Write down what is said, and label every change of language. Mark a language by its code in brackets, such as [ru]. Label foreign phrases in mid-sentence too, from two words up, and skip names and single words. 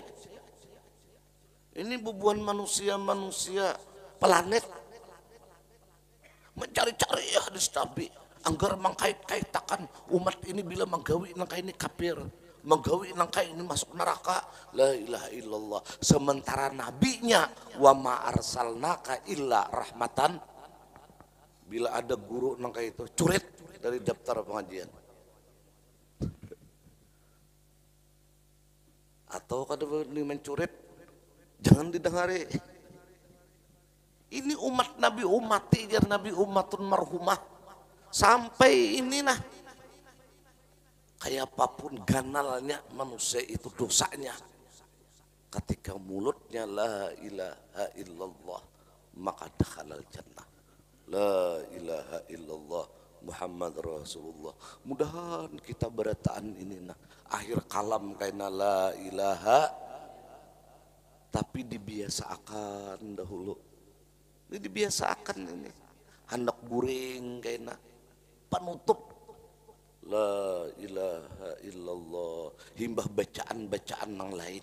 [bjn] Ini bubuhan manusia planet mencari-cari hadis Nabi anggar mengkait-kaitakan umat ini bila menggawi nangka ini kafir, menggawi nangka ini masuk neraka. [ar] La ilaha illallah. [bjn] Sementara nabinya [ar] wa ma arsalnaka illa rahmatan. [bjn] Bila ada guru nangka itu curit dari daftar pengajian. Atau kalau ini mencurit jangan didengari. Ini umat Nabi umati jar Nabi [ar] umatun marhumah. [bjn] Sampai ini nah kayak apapun ganalnya manusia itu dosanya, ketika mulutnya [ar] la ilaha illallah [bjn] maka [ar] dakhalal jannah. La ilaha illallah Muhammad Rasulullah. [bjn] Mudahan kita berataan ini nah akhir kalam kaina [ar] la ilaha, [bjn] tapi dibiasakan dahulu. Ini dibiasakan ini. Hendak guring kaina penutup [ar] la ilaha illallah, [bjn] himbah bacaan-bacaan yang lain.